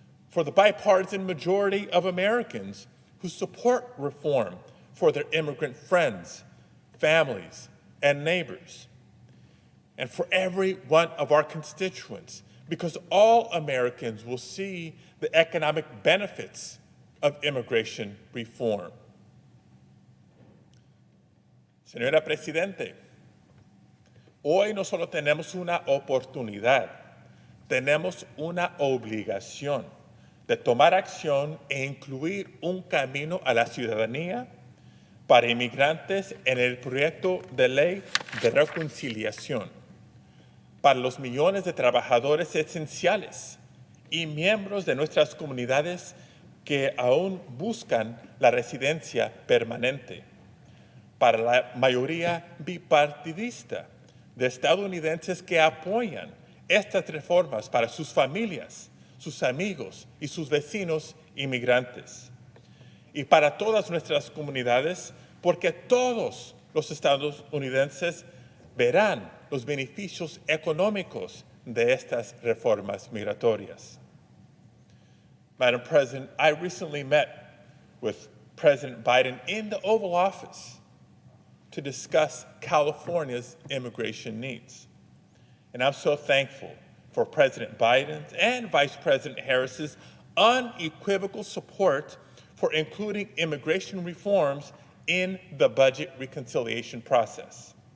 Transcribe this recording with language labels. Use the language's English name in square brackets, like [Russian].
[English] For the bipartisan majority of Americans who support reform for their immigrant friends, families, and neighbors. And for every one of our constituents, because all Americans will see the economic benefits of immigration reform. [Spanish] Señora Presidente, hoy no solo tenemos una oportunidad, tenemos una obligación de tomar acción e incluir un camino a la ciudadanía para inmigrantes en el proyecto de ley de reconciliación, para los millones de trabajadores esenciales y miembros de nuestras comunidades que aún buscan la residencia permanente, para la mayoría bipartidista de estadounidenses que apoyan estas reformas para sus familias, sus amigos y sus vecinos inmigrantes, y para todas nuestras comunidades, porque todos los estadounidenses verán los beneficios económicos de estas reformas migratorias. [English] Madam President, I recently met with President Biden in the Oval Office to discuss California's immigration needs. And I'm so thankful for President Biden's and Vice President Harris's unequivocal support for including immigration reforms in the budget reconciliation process.